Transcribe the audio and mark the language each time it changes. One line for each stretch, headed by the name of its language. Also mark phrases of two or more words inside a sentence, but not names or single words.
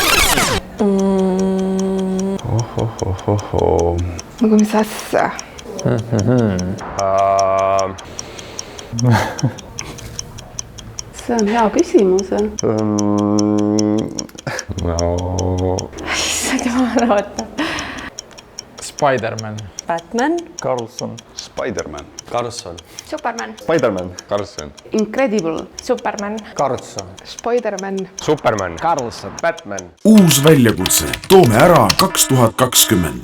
Estonian: Nagu mis asja? See on hea küsimus. Issand jumal, oota. Spider-Man. Batman. Carlson. Spider-Man. Carlson. Superman. Spider-Man. Carlson. Incredible. Superman. Carlson. Spider-Man. Superman. Carlson. Batman. Uus väljakutse. Toome ära 2020.